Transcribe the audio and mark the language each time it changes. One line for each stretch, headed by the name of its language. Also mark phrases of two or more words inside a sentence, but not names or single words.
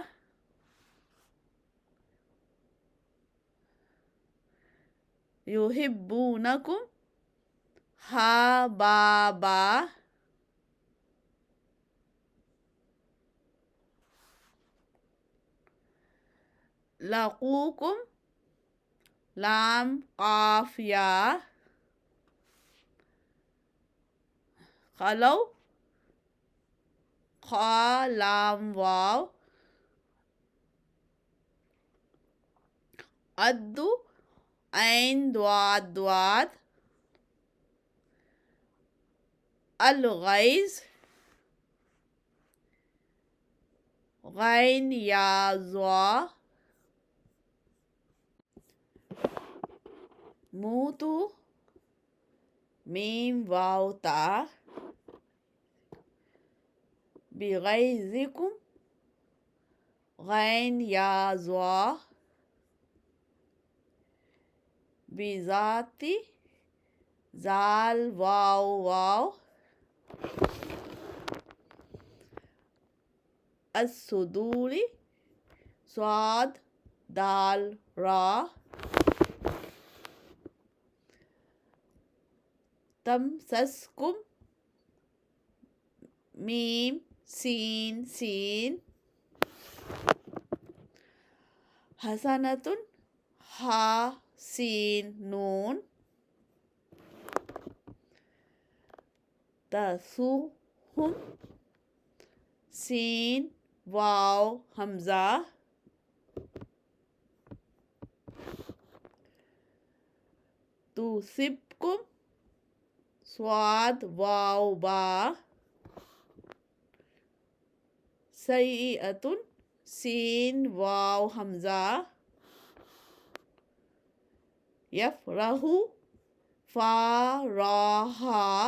Arabic: يحبونكم حاء باء باء لقوكم لام قاف ياء خلوا خاء لام واو عضوا عين ضاد ضاد الغيظ غين ياء ظاء موتوا ميم واو تاء بغيظكم غين ياء ظاء بذات ذال واو واو الصدور صاد دال راء تمسسكم ميم سين سين حسنة حاء سين نون تسؤهم سين واو همزة تصبكم صاد واو باء سيئة سين واو همزة يفرحوا فاء راء حاء